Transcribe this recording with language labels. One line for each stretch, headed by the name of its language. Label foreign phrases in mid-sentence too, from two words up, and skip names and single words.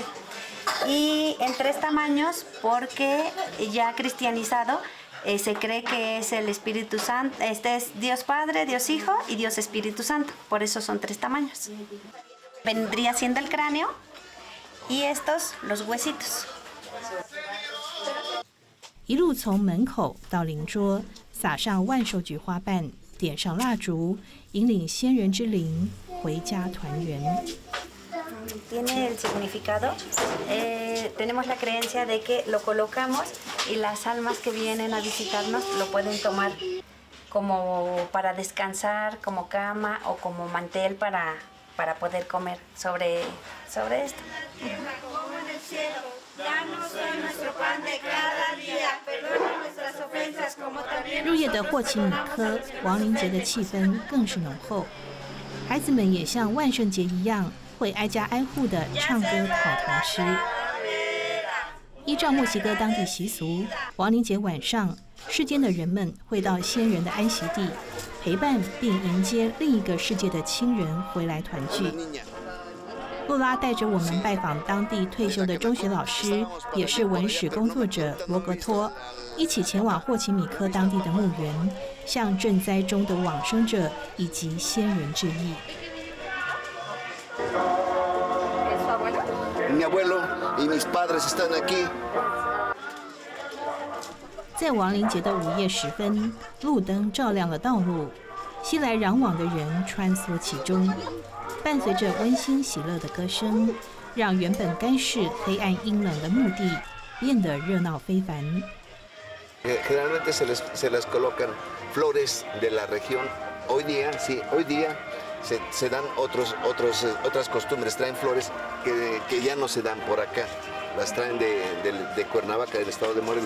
Spanish: Y en 3 tamaños porque ya cristianizado se cree que es el Espíritu Santo, este es Dios Padre, Dios Hijo y Dios Espíritu Santo, por eso son 3 tamaños. Vendría siendo el cráneo y estos los huesitos.
Chinese: 一路从门口到灵桌，撒上万寿菊花瓣，点上蜡烛，引领先人之灵回家团圆。
Spanish: Tiene el significado, tenemos la creencia de que lo colocamos y las almas que vienen a visitarnos lo pueden tomar como para descansar, como cama o como mantel para poder comer sobre esto. Danos hoy nuestro pan de cada día, perdona nuestras ofensas como también
Chinese: 入夜的霍奇米科亡灵节的气氛更是浓厚，孩子们也像万圣节一样，会挨家挨户的唱歌讨糖吃。依照墨西哥当地习俗，亡灵节晚上，世间的人们会到先人的安息地，陪伴并迎接另一个世界的亲人回来团聚。洛拉带着我们拜访当地退休的中学老师，也是文史工作者罗格托，一起前往霍奇米科当地的墓园，向赈灾中的往生者以及先人致意。
Spanish: Mi abuelo y mis padres están aquí.
Chinese: 在亡灵节的午夜时分，路灯照亮了道路，熙来攘往的人穿梭其中，伴随着温馨喜乐的歌声，让原本干湿、黑暗、阴冷的墓地变得热闹非凡。
Spanish: Generalmente se les colocan flores de la región. Hoy día se dan otras costumbres, traen flores que ya no se dan por acá, las traen de Cuernavaca, del estado de Morelos.